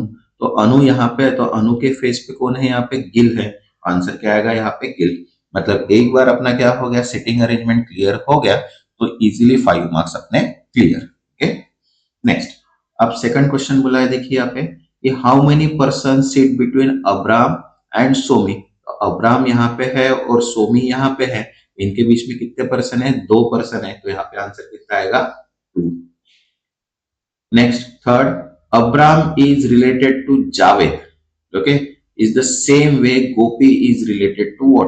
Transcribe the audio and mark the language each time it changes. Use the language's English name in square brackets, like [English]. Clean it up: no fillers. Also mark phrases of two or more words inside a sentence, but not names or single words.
[Hindi] तो अनु यहाँ पे, तो अनु के फेस पे कौन है, यहाँ पे गिल है। आंसर क्या आएगा यहाँ पे, गिल। मतलब एक बार अपना क्या हो गया, [English] sitting arrangement [Hindi] क्लियर हो गया तो इजीली 5 मार्क्स अपने क्लियर। [English] okay, next [Hindi] अब [English] second question [Hindi] बोला है, देखिए यहाँ पे कि [English] how many person sit between Abram and Somi. [Hindi] तो अब्राम यहाँ पे है और सोमी यहाँ पे है, इनके बीच में कितने पर्सन है, 2 पर्सन है, तो यहाँ पे आंसर कितना आएगा, 2। [English] next third, Abram is related to Javed, okay, is the same way Gopi is related to what.